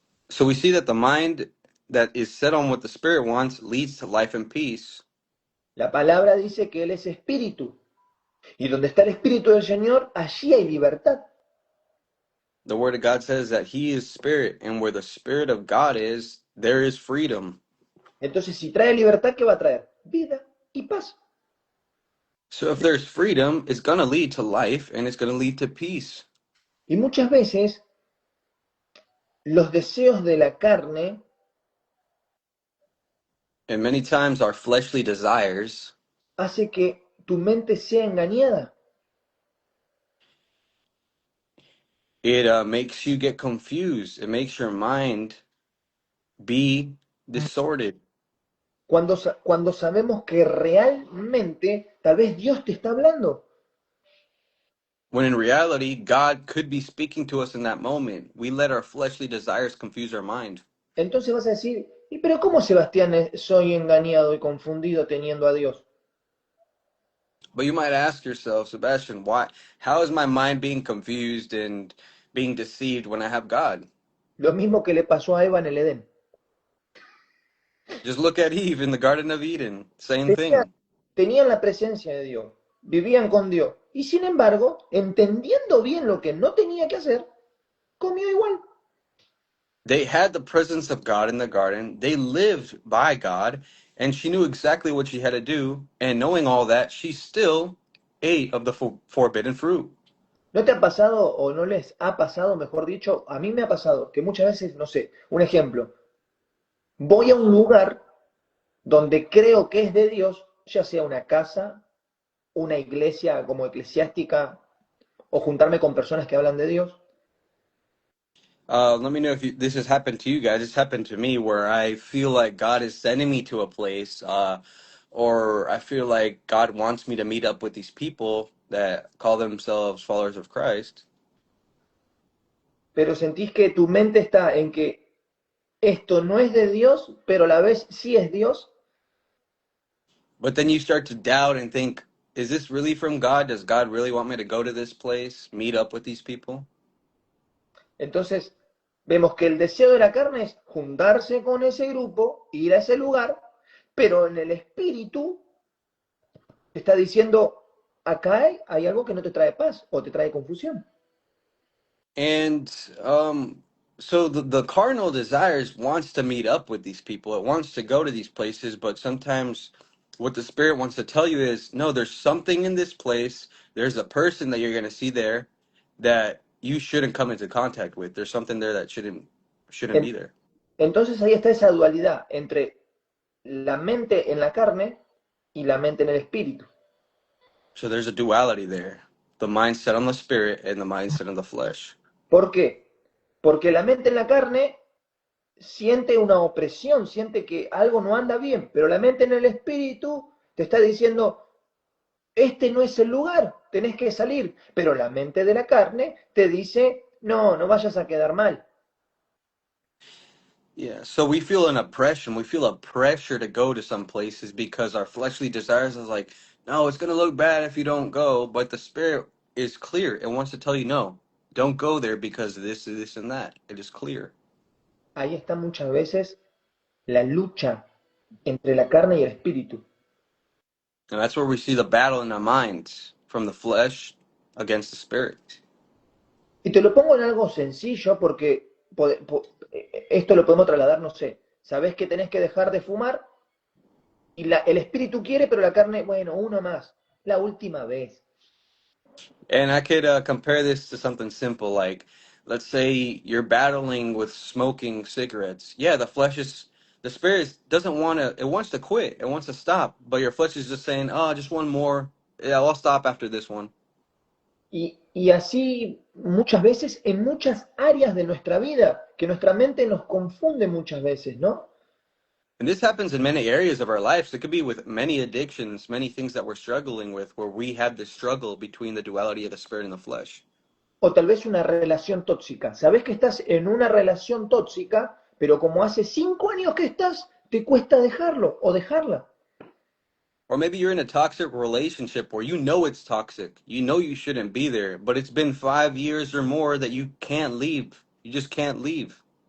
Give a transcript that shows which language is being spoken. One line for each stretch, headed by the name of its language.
English: So we see that the mind that is set on what the Spirit wants leads to life and peace.
Spanish: La palabra dice que Él es espíritu. Y donde está el espíritu del Señor, allí hay libertad.
English: The Word of God says that He is Spirit, and where the Spirit of God is, there is freedom.
Spanish: Entonces, si trae libertad, ¿qué va a traer? Vida y paz.
English: So if there's freedom, it's going to lead to life and it's going to lead to peace.
Spanish: Y muchas veces los deseos de la carne
English: And many times our fleshly desires
Spanish: hace que tu mente sea engañada.
English: it makes you get confused. It makes your mind be disordered.
Spanish: Cuando sabemos que realmente tal vez Dios te está hablando.
English: When in reality, God could be speaking to us in that moment. We let our fleshly desires confuse our mind.
Spanish: Entonces vas a decir, ¿y pero cómo, Sebastián, soy engañado y confundido teniendo a Dios?
English: But you might ask yourself, Sebastian, how is my mind being confused and being deceived when I have God?
Spanish: Lo mismo que le pasó a Eva en el Edén.
English: Just look at Eve in the Garden of Eden. Same
Spanish: Tenían,
English: thing.
Spanish: tenían la presencia de Dios, vivían con Dios. Y sin embargo, entendiendo bien lo que no tenía que hacer, comió igual.
English: They had the presence of God in the garden. They lived by God, and she knew exactly what she had to do. And knowing all that, she still ate of the forbidden fruit.
Spanish: ¿No te ha pasado o no les ha pasado, mejor dicho? A mí me ha pasado que muchas veces, no sé, un ejemplo, voy a un lugar donde creo que es de Dios, ya sea una casa, una iglesia como eclesiástica o juntarme con personas que hablan de Dios.
English: Let me know if this has happened to you guys. It's happened to me where I feel like God is sending me to a place, or I feel like God wants me to meet up with these people that call themselves followers of Christ.
Spanish: Pero sentís que tu mente está en que esto no es de Dios, pero a la vez sí es Dios.
English: But then you start to doubt and think, is this really from God? Does God really want me to go to this place, meet up with these people?
Spanish: Entonces, vemos que el deseo de la carne es juntarse con ese grupo, ir a ese lugar, pero en el espíritu te está diciendo, acá hay algo que no te trae paz o te trae confusión.
English: And so the carnal desires wants to meet up with these people. It wants to go to these places, but sometimes what the spirit wants to tell you is, no, there's something in this place. There's a person that you're going to see there that you shouldn't come into contact with. There's something there that shouldn't be
Spanish: En-
English: there.
Spanish: Entonces ahí está esa dualidad entre la mente en la carne y la mente en el espíritu.
English: So there's a duality there. The mindset on the spirit and the mindset on the flesh.
Spanish: ¿Por qué? Porque la mente en la carne siente una opresión, siente que algo no anda bien, pero la mente en el espíritu te está diciendo, este no es el lugar, tenés que salir, pero la mente de la carne te dice, no, no vayas a quedar mal.
English: Yeah, so we feel an oppression. We feel a pressure to go to some places because our fleshly desires is like, no, it's going to look bad if you don't go. But the spirit is clear. It wants to tell you, no, don't go there because of this, and that. It is clear.
Spanish: Ahí está muchas veces la lucha entre la carne y el espíritu.
English: And that's where we see the battle in our minds from the flesh against the spirit.
Spanish: Y te lo pongo en algo sencillo porque esto lo podemos trasladar, no sé, sabés que tenés que dejar de fumar y el espíritu quiere, pero la carne, bueno, uno más, la última vez.
English: And I could compare this to something simple like, let's say you're battling with smoking cigarettes. Yeah, the spirit doesn't want to, it wants to quit, it wants to stop, but your flesh is just saying, oh, just one more. Yeah, I'll stop after this one.
Spanish: Y así muchas veces en muchas áreas de nuestra vida, que nuestra mente nos confunde muchas veces, ¿no?
English: And this happens in many areas of our lives. It could be with many addictions, many things that we're struggling with, where we have this struggle between the duality of the spirit and the flesh.
Spanish: O tal vez una relación tóxica. Sabés que estás en una relación tóxica, pero como hace 5 años que estás, te cuesta dejarlo o dejarla.
English: Or maybe you're in a toxic relationship where you know it's toxic. You know you shouldn't be there, but it's been 5 years or more that you can't leave. You just can't leave.